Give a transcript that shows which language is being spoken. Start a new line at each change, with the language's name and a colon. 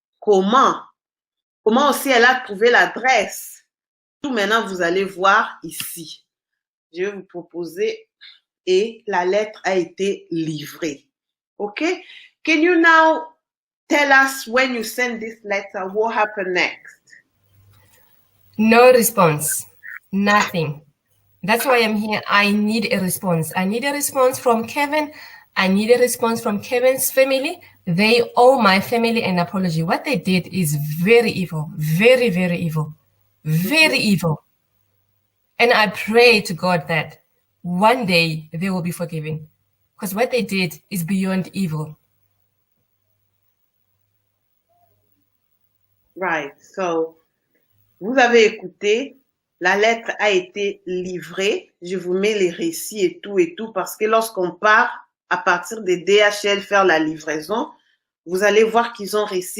French: Comment aussi elle a trouvé l'adresse? Tout maintenant, vous allez voir ici. Je vais vous proposer et la lettre a été livrée.
English: Okay? Can you now tell us when you send this letter, what happened next? No response. Nothing. That's why I'm here. I need a response. I need a response from Kevin. I need a response from Kevin's family. They owe my family an apology. What they did is very evil. Very, very evil. Very evil. And I pray to God that one day they will be forgiven. Because what they did is beyond evil. Right.
French: So, vous avez écouté, la lettre a été livrée. Je vous mets les récits et tout, parce que lorsqu'on part à partir des DHL faire la livraison, vous allez voir qu'ils ont réussi